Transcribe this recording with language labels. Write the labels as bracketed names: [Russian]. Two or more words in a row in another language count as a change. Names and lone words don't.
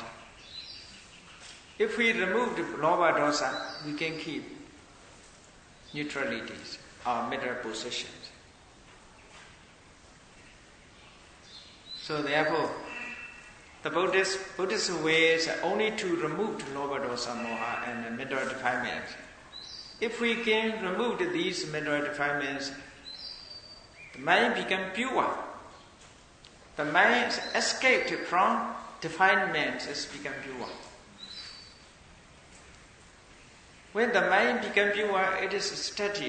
[English] If we remove the [Pali] lobha dosa, [English] we can keep neutralities, our middle positions. So therefore, the Buddhist way is only to remove [Pali] lobha dosa moha [English] and the middle defilements. If we can remove these middle defilements, the mind becomes pure. The mind escaped from defilements has become pure. When the mind becomes pure, it is steady.